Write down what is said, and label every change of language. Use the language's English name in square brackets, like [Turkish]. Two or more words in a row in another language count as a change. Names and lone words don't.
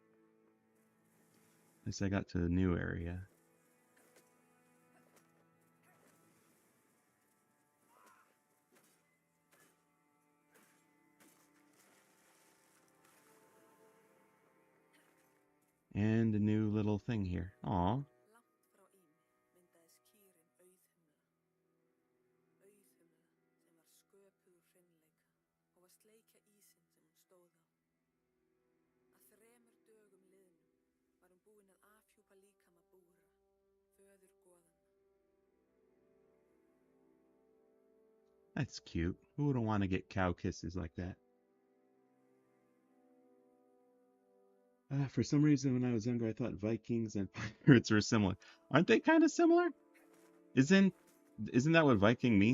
[English] At least I got to the new area. And a new little thing here. Aw. [Icelandic] Langt frá Ými myndaðist kýrin Auðhumla sem var sköpuð úr hreinleika og var sleikja ísinn sem hún stóð á. Að 3 dögum liðnum var hún búin að afhjúpa líkama Búra, föður goðanna. [English] That's cute. Who wouldn't want to get cow kisses like that? For some reason, when I was younger, I thought Vikings and pirates were similar. Aren't they kind of similar? Isn't isn't that what Viking means?